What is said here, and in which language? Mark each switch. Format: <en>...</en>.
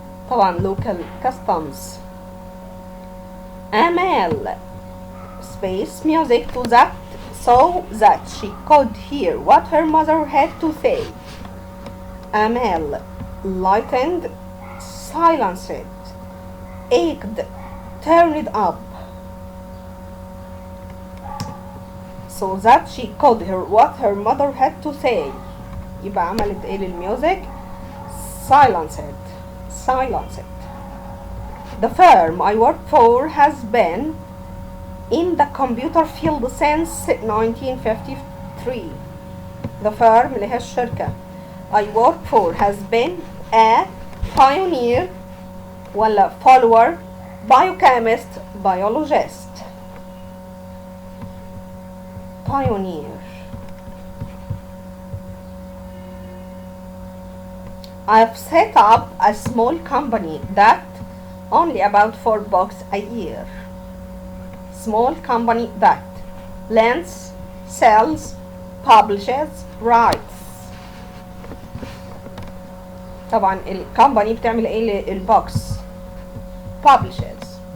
<en>طبعا local customs. Amal space music to that so that she could hear what her mother had to say. Amal lightened, silenced, ached, turned up so that she could hear what her mother had to say.</en> <ar>يبقى عملت ايه للميوزك؟ silenced.</ar> <en>The firm I work for has been in the computer field since 1953. The firm</en> <ar>اللي هي الشركة</ar> <en>I work for has been a pioneer ولا follower, biochemist, biologist. Pioneer. I've set up a small company that only about 4 books a year. Small company that lends, sells, publishes, writes.</en> <ar>طبعا الكومباني بتعمل ايه للبوكس؟ publishes.</ar>